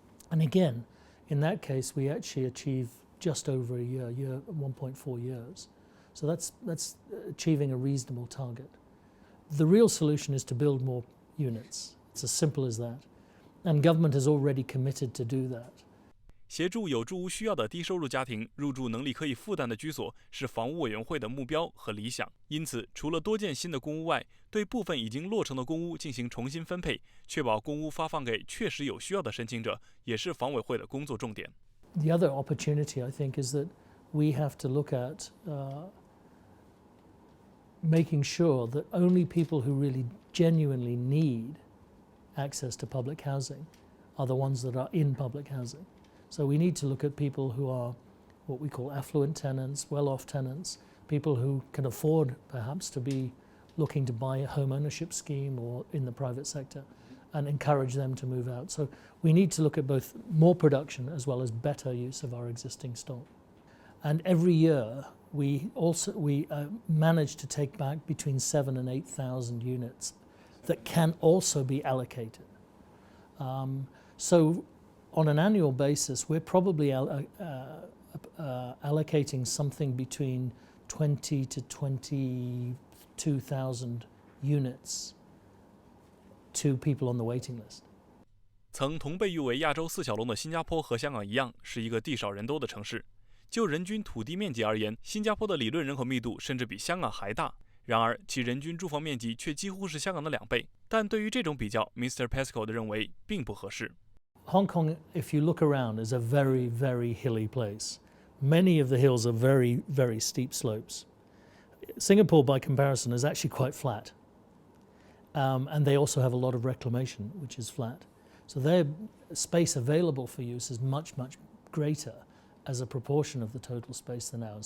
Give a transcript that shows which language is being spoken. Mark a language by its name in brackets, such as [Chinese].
[English] And again, in that case, we actually achieve just over a year, 1.4 years. So that's achieving a reasonable target. The real solution is to build more units. It's as simple as that. And government has already committed to do that. [Chinese] 协助有住屋需要的低收入家庭入住能力可以负担的居所，是房屋委员会的目标和理想。因此，除了多建新的公屋外，对部分已经落成的公屋进行重新分配，确保公屋发放给确实有需要的申请者，也是房委会的工作重点。 [English] The other opportunity, I think, is that we have to look at making sure that only people who really genuinely need access to public housing are the ones that are in public housing. So we need to look at people who are what we call affluent tenants, well-off tenants, people who can afford perhaps to be looking to buy a home ownership scheme or in the private sector, and encourage them to move out. So we need to look at both more production as well as better use of our existing stock. And every year we manage to take back between 7,000 and 8,000 units that can also be allocated. So on an annual basis, we're probably allocating something between 20 to 22,000 units to people on the waiting list. [Chinese] 曾同被誉为亚洲4小龙的新加坡和香港一样，是一个地少人多的城市。就人均土地面积而言，新加坡的理论人口密度甚至比香港还大。然而，其人均住房面积却几乎是香港的2倍。但对于这种比较 ，Mr. Pescod 认为并不合适。 [English] Hong Kong, if you look around, is a very, very hilly place. Many of the hills are very, very steep slopes. Singapore, by comparison, is actually quite flat. And they also have a lot of reclamation, which is flat. So their space available for use is much, much greater as a proportion of the total space than ours.